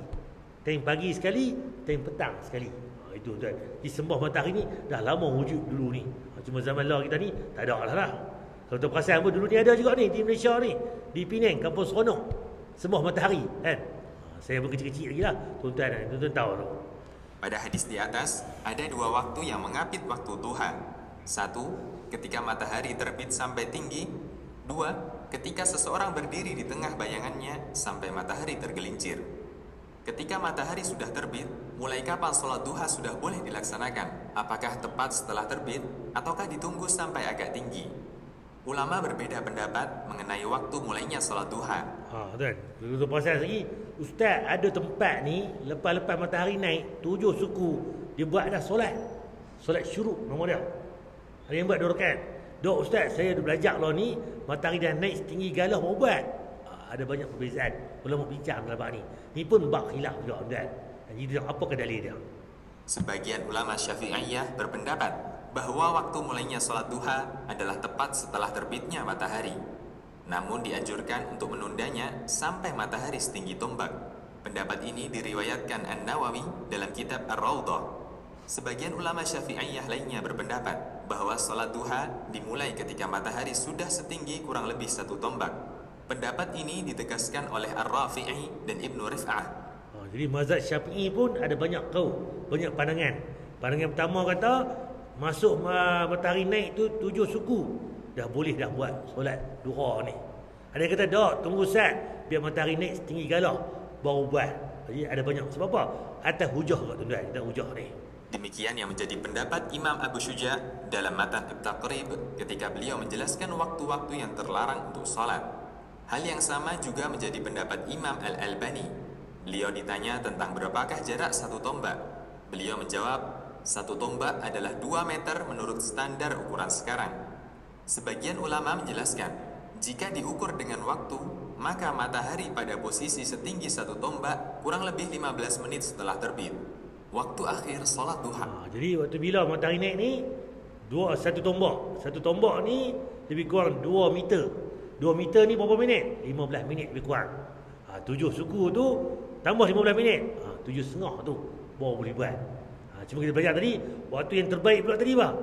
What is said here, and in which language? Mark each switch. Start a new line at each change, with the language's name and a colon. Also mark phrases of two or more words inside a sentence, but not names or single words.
Malay: Time pagi sekali, time petang sekali. Itu tuan. Di sembah matahari ni dah lama wujud dulu ni. Cuma zaman lah kita ni tak ada lah. Kalau tu perasan pun dulu ni ada juga ni di Malaysia ni, di Penang, Kampung Seronok. Sembah matahari kan. Saya pun kecil-kecil lagi lah. Tuan-tuan tahu tu.
Indonesian: Pada hadis di atas, ada 2 waktu yang mengapit waktu duha. 1, ketika matahari terbit sampai tinggi. 2, ketika seseorang berdiri di tengah bayangannya sampai matahari tergelincir. Ketika matahari sudah terbit, mulai kapan sholat duha sudah boleh dilaksanakan? Apakah tepat setelah terbit, ataukah ditunggu sampai agak tinggi? Ulama berbeda pendapat mengenai waktu mulainya sholat duha.
Malay: Tuan, kalau pasal lagi, Ustaz ada tempat ni lepas-lepas matahari naik 7 suku dia buat dah solat syuruk nama dia. Ada yang buat 2 rakaat. Dok Ustaz, saya dah belajar lah ni, matahari dah naik setinggi galah mau buat. Ada banyak perbezaan. Ulama bincang dalam bab ni. Ni pun bab khilaf juga tuan. Jadi apakah dalil dia?
Indonesian: Sebagian ulama Syafi'iyah berpendapat bahwa waktu mulainya sholat duha adalah tepat setelah terbitnya matahari. Namun dianjurkan untuk menundanya sampai matahari setinggi tombak. Pendapat ini diriwayatkan An-Nawawi dalam kitab Ar-Rawdah. Sebagian ulama Syafi'iyah lainnya berpendapat bahwa sholat duha dimulai ketika matahari sudah setinggi kurang lebih 1 tombak. Pendapat ini ditegaskan oleh Ar-Rafi'i dan Ibnu Rif'ah.
Malay: Jadi mazhab Syafi'i pun ada banyak banyak pandangan. Pandangan pertama kata masuk matahari naik tu 7 suku dah boleh dah buat solat duha ni. Ada yang kata dak, tunggu sat biar matahari naik setinggi galah baru buat. Jadi ada banyak. Sebab apa? Atas hujah kat tuan-tuan, kita hujah ni.
Indonesian: Demikian yang menjadi pendapat Imam Abu Syuja dalam matan At-Taqrib ketika beliau menjelaskan waktu-waktu yang terlarang untuk salat. Hal yang sama juga menjadi pendapat Imam Al-Albani. Beliau ditanya tentang berapakah jarak satu tombak. Beliau menjawab, satu tombak adalah 2 meter menurut standar ukuran sekarang. Sebagian ulama menjelaskan, jika diukur dengan waktu, maka matahari pada posisi setinggi satu tombak kurang lebih 15 menit setelah terbit. Waktu akhir solat duha.
Malay: Jadi waktu bila matahari naik ni, satu tombak. Satu tombak ni lebih kurang 2 meter. 2 meter ni berapa minit? 15 minit lebih kurang. 7 suku tu tambah 15 minit. 7,5 tu baru boleh buat. Cuma kita belajar tadi, waktu yang terbaik pula tadi bah.